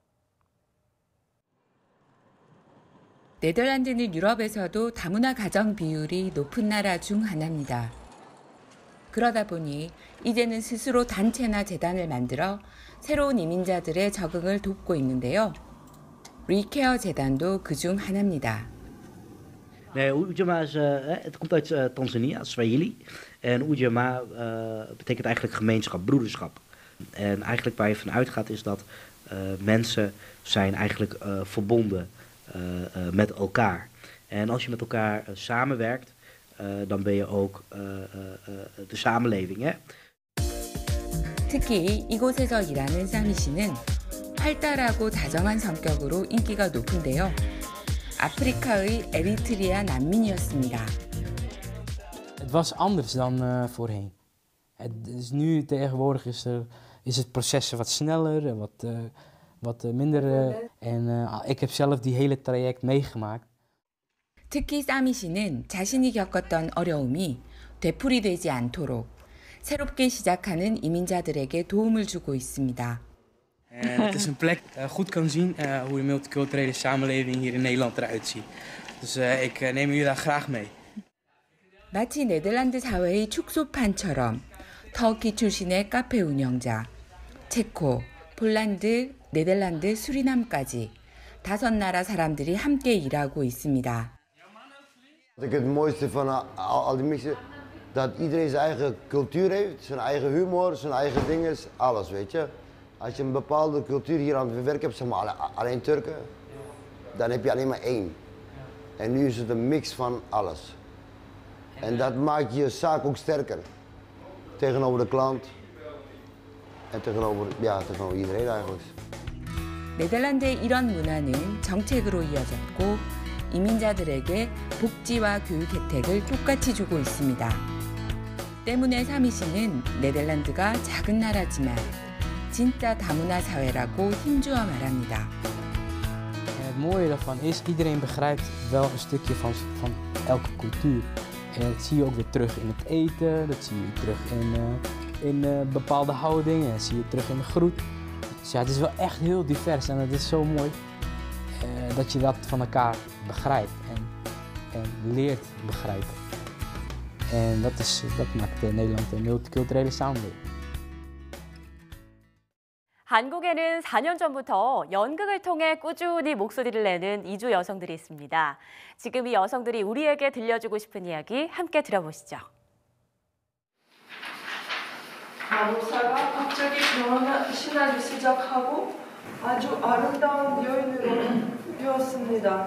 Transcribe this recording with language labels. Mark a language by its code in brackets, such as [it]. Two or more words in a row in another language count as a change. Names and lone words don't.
[ko] 네덜란드는 유럽에서도 다문화 가정 비율이 높은 나라 중 하나입니다. 그러다 보니 이제는 스스로 단체나 재단을 만들어 새로운 이민자들의 적응을 돕고 있는데요. 리케어 재단도 그중 하나입니다. [nl] Nee, Ujamaa is, het komt uit Tanzania, Swahili. En Ujamaa betekent eigenlijk gemeenschap, broederschap. En eigenlijk waar je van uitgaat is dat mensen zijn eigenlijk verbonden met elkaar. En als je met elkaar samenwerkt, dan ben je ook de samenleving. Hè? [ko] 특히 이곳에서 일하는 사미 씨는 활달하고 다정한 성격으로 인기가 높은데요. 아프리카의 에리트리아 난민이었습니다. [nl] Het was anders dan voorheen. Nu tegenwoordig is het proces wat sneller en wat minder. En ik heb zelf die hele traject meegemaakt. [ko] 특히 사미 씨는 자신이 겪었던 어려움이 되풀이되지 않도록 새롭게 시작하는 이민자들에게 도움을 주고 있습니다. [nl] Het is een plek goed kan zien hoe de multiculturele samenleving hier in Nederland eruit ziet. Dus ik neem jullie daar graag mee. [ko] 마치 네덜란드 사회의 축소판처럼 터키 출신의 카페 운영자, 체코, 폴란드, 네덜란드, 수리남까지 5나라 사람들이 함께 일하고 있습니다. [nl] Het mooiste van al die mixen, dat iedereen zijn eigen cultuur heeft, zijn eigen humor, zijn eigen dingen, alles, weet je. Als je een bepaalde cultuur hier aan het werk hebt, zeg maar alleen Turken, dan heb je alleen maar één. En nu is het een mix van alles. En dat maakt je zaak ook sterker. Tegenover de klant en tegenover iedereen eigenlijk. [ko] 네덜란드의 이런 문화는 정책으로 이어졌고 이민자들에게 복지와 교육 혜택을 똑같이 주고 있습니다. 때문에 사미 씨는 네덜란드가 작은 나라지만 진짜 다문화 사회라고 힘주어 말합니다. [nl] Het mooie daarvan is, iedereen begrijpt wel een stukje van elke cultuur. En dat zie je ook weer terug in het eten, dat zie je terug in bepaalde houdingen, dat zie je terug in de groet. Dus ja, het is wel echt heel divers en het is zo mooi dat je dat van elkaar begrijpt en leert begrijpen. En dat maakt Nederland een multiculturele samenleving. [ko] 한국에는 4년 전부터 연극을 통해 꾸준히 목소리를 내는 이주 여성들이 있습니다. 지금 이 여성들이 우리에게 들려주고 싶은 이야기 함께 들어보시죠. 마법사가 갑자기 변신하기 시작하고 아주 아름다운 여인으로 되었습니다.